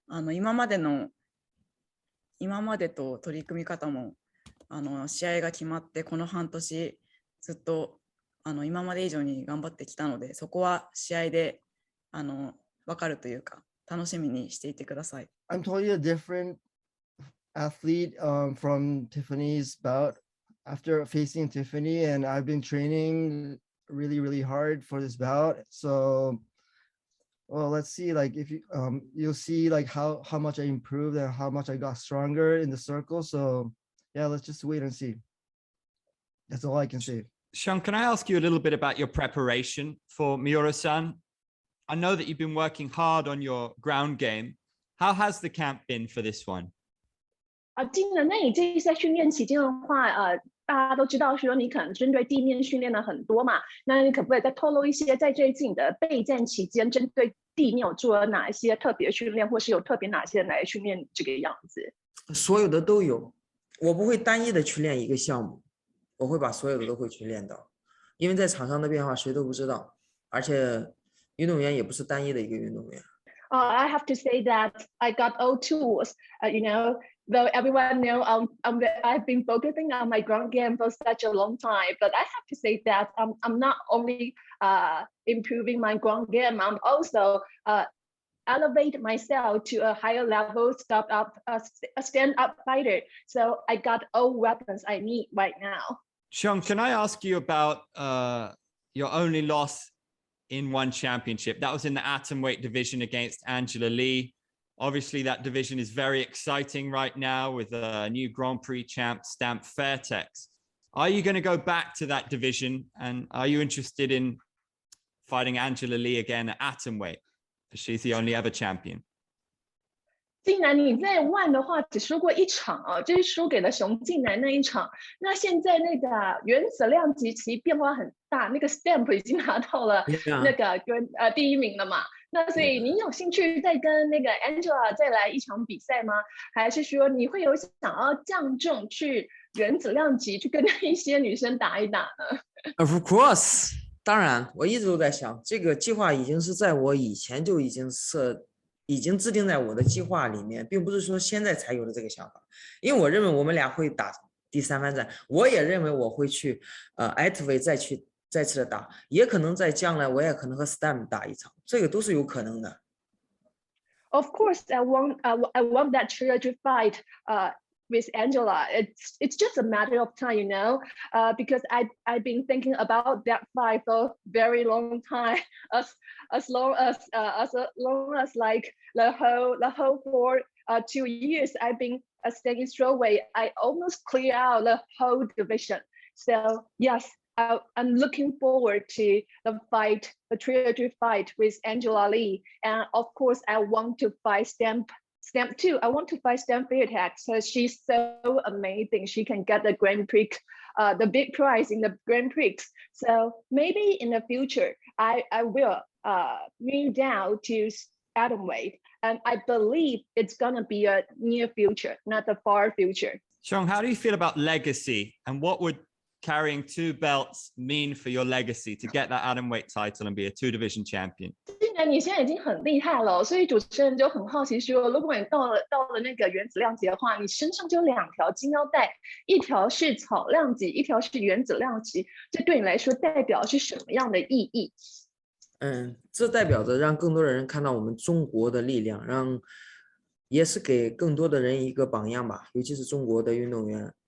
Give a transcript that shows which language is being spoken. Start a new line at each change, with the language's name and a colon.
Japanese: 今までと取り組み方も試合が決まってこの半年ずっと今まで以上に頑張ってきたので、そこは試合で分かるというか楽しみにしていてください。
English: I'm totally a different athlete from Tiffany's bout after facing Tiffany, and I've been training really hard for this bout. So well, let's see, like if you you'll see like how much I improved and how much I got stronger in the circle. So yeah, let's just wait and see. That's all I can say. Xiong, can I ask you a little bit about your preparation for Miura-san? I know that you've been working hard on your ground game. How has the camp been for this one?
Chinese: 金人，那你这一次在训练期间的话，大家都知道说你可能针对地面训练了很多嘛，那你可不可以再透露一些在这一次你的备战期间，针对地面有做了哪一些特别训练，或是有特别哪些人来训练这个样子？所有的都有，我不会单一的去练一个项目，我会把所有的都会去练到，因为在场上的变化谁都不知道，而且运动员也不是单一的一个运动员。
English: I have to say that I got all tools, though everyone know I've been focusing on my ground game for such a long time, but I have to say that I'm not only improving my ground game, I'm also elevate myself to a higher level, a stand-up fighter. So I got all weapons I need right now. Xiong, can I ask you about your only loss in one championship? That was in the atomweight division against Angela Lee. Obviously, that division is very exciting right now with a new Grand Prix champ, Stamp Fairtex. Are you going to go back to that division? And are you interested in fighting Angela Lee again at atomweight? Because she's the only ever champion.
Chinese: 竟然你在one的话只输过一场哦，就是输给了熊静南那一场。那现在那个原子量级其实变化很大，那个 Stamp 已经拿到了那个第一名了嘛。那所以你有兴趣再跟那个 Angela 再来一场比赛吗？还是说你会有想要降重去原子量级去跟一些女生打一打呢？
English: Of course，
Chinese: 当然，我一直都在想，这个计划已经是在我以前就已经制定在我的计划里面，并不是说现在才有的这个想法。因为我认为我们俩会打第3番战，我也认为我会去atweight再次的打，也可能在将来我也可能和 Stamp 打一场，这个都是有可能的。
English: Of course, I want that trilogy fight with Angela. It's just a matter of time, because I've been thinking about that fight for a very long time, as long as like the whole for 2 years I've been staying strawweight. I almost clear out the whole division. So yes, I'm looking forward to the trilogy fight with Angela Lee, and of course I want to fight Stamp too. I want to fight Stamp Fairtex because she's so amazing. She can get the Grand Prix, the big prize in the Grand Prix. So maybe in the future, I will move down to atomweight, and I believe it's gonna be a near future, not a far future. Xiong, how do you feel about legacy, and what would carrying 2 belts mean for your legacy to get that atomweight title and be a 2-division champion?
Chinese: 既然你现在已经很厉害了，所以主持人就很好奇说，如果你到了那个原子量级的话，你身上就有2条金腰带，一条是草量级，一条是原子量级，这对你来说代表是什么样的意义？这代表着让更多的人看到我们中国的力量，也是给更多的人一个榜样吧，尤其是中国的运动员。